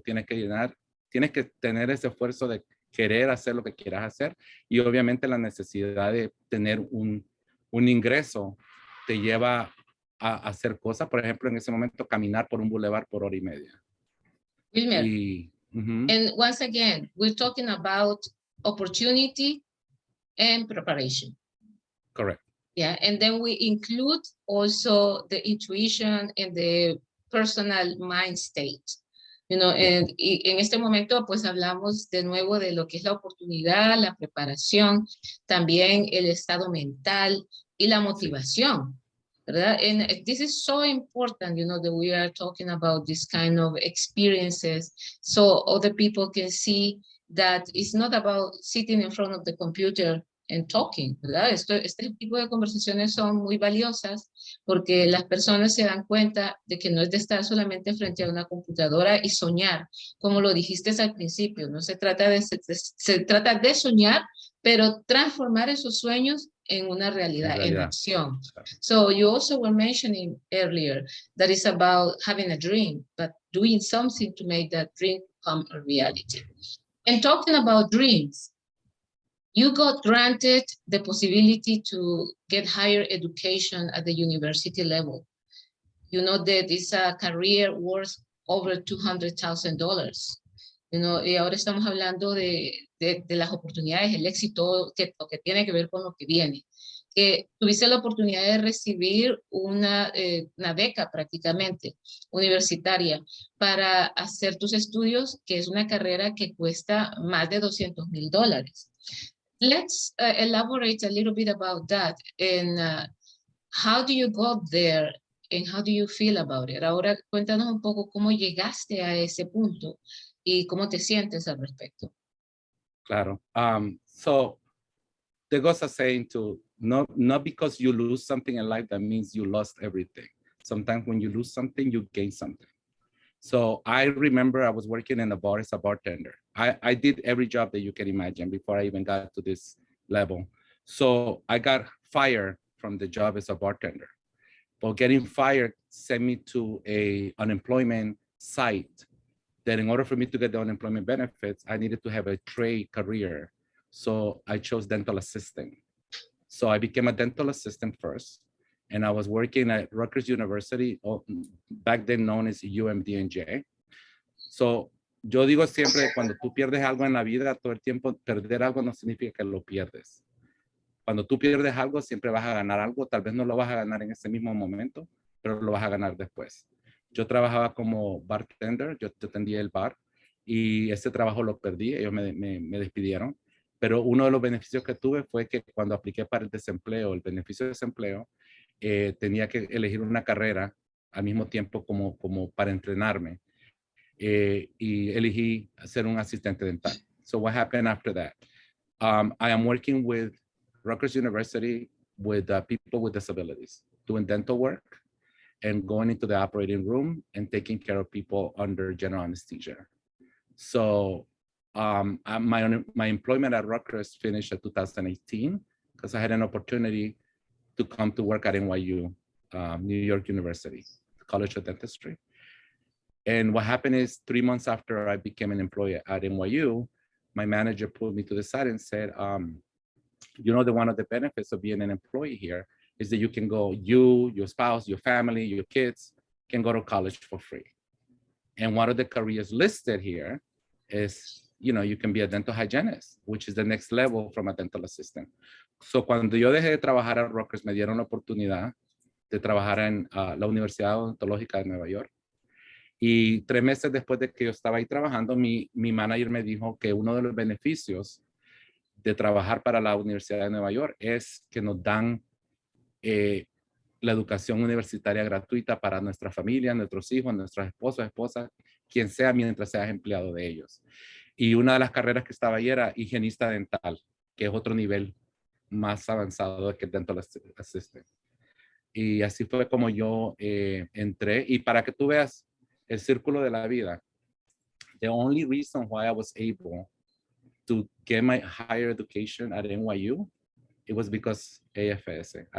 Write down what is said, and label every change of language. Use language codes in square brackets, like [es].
[es] Tienes que tener ese esfuerzo de querer hacer lo que quieras hacer, y obviamente la necesidad de tener un ingreso te lleva a hacer cosas. Por ejemplo, en ese momento, caminar por un bulevar por 1 hora y media. [en] Wilmer, and once again, we're talking about opportunity and preparation. Correct. Yeah, and then we include also the intuition and the personal mind state. You know, [es] y en este momento pues hablamos de nuevo de lo que es la oportunidad, la preparación, también el estado mental y la motivación, ¿verdad? [en] And this is so important, you know, that we are talking about this kind of experiences so other people can see that it's not about sitting in front of the computer and talking, ¿verdad? [es] Este tipo de conversaciones son muy valiosas porque las personas se dan cuenta de que no es de estar solamente frente a una computadora y soñar, como lo dijiste al principio, no se trata de soñar, pero transformar esos sueños en una realidad, en acción. [en] So you also were mentioning earlier that it's about having a dream, but doing something to make that dream become a reality. And talking about dreams, you got granted the possibility to get higher education at the university level. You know that it's a career worth over $200,000. You know, [es] y ahora estamos hablando de las oportunidades, el éxito que tiene que ver con lo que viene. Que tuviste la oportunidad de recibir una beca prácticamente universitaria para hacer tus estudios, que es una carrera que cuesta más de $200,000. [en] Let's elaborate a little bit about that and how do you go there and how do you feel about it? [es] Ahora cuéntanos un poco cómo llegaste a ese punto y cómo te sientes al respecto. Claro. [en] So there goes a saying to not because you lose something in life that means you lost everything. Sometimes when you lose something, you gain something. So I remember I was working in a bar as a bartender. I did every job that you can imagine before I even got to this level. So I got fired from the job as a bartender. But getting fired sent me to an unemployment site that in order for me to get the unemployment benefits, I needed to have a trade career. So I chose dental assistant. So I became a dental assistant first. And I was working at Rutgers University, back then known as UMDNJ. So [es] yo digo siempre, cuando tú pierdes algo en la vida, todo el tiempo perder algo no significa que lo pierdes. Cuando tú pierdes algo, siempre vas a ganar algo. Tal vez no lo vas a ganar en ese mismo momento, pero lo vas a ganar después. Yo trabajaba como bartender, yo atendía el bar y ese trabajo lo perdí, ellos me despidieron. Pero uno de los beneficios que tuve fue que cuando apliqué para el desempleo, el beneficio de desempleo, tenía que elegir una carrera al mismo tiempo como para entrenarme. Y elegí ser un asistente dental. [en] So what happened after that? I am working with Rutgers University with people with disabilities, doing dental work and going into the operating room and taking care of people under general anesthesia. So my employment at Rutgers finished in 2018 because I had an opportunity to come to work at NYU, New York University, College of Dentistry. And what happened is 3 months after I became an employee at NYU, my manager pulled me to the side and said, you know, one of the benefits of being an employee here is that you can go, you, your spouse, your family, your kids can go to college for free. And one of the careers listed here is, you know, you can be a dental hygienist, which is the next level from a dental assistant. [es] So cuando yo dejé de trabajar a Rutgers, me dieron la oportunidad de trabajar en la Universidad Odontológica de Nueva York. Y 3 meses después de que yo estaba ahí trabajando, mi manager me dijo que uno de los beneficios de trabajar para la Universidad de Nueva York es que nos dan la educación universitaria gratuita para nuestra familia, nuestros hijos, nuestros esposos, esposas, quien sea mientras seas empleado de ellos. Y una de las carreras que estaba ahí era higienista dental, que es otro nivel más avanzado que el dental assistant. Y así fue como yo entré. Y para que tú veas el círculo de la vida, [en] the only reason why I was able to get my higher education at NYU, it was because AFS.